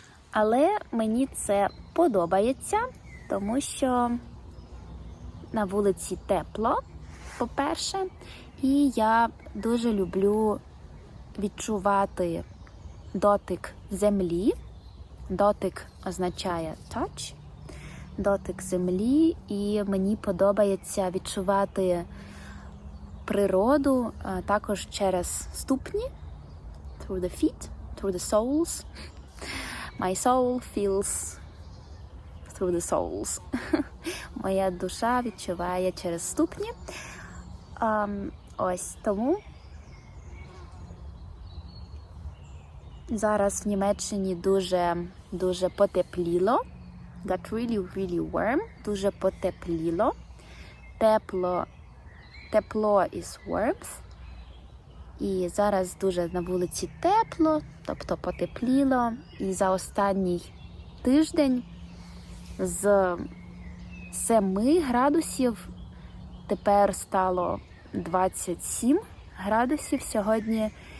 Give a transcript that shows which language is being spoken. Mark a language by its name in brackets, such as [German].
[Ukrainian] Але мені це подобається, тому що на вулиці тепло, по-перше, і я дуже люблю відчувати дотик землі. Дотик означає touch, дотик землі, і мені подобається відчувати природу також через ступні, [English] through the feet, through the soles. My soul feels through the soles. [Ukrainian] Моя душа відчуває через ступні. Ось тому зараз в Німеччині дуже потепліло. [English] Got really warm. [Ukrainian] Дуже потепліло. [English] Тепло is warmth. [Ukrainian] І зараз дуже на вулиці тепло, тобто потепліло. І за останній тиждень з 7 градусів тепер стало 27 градусів сьогодні.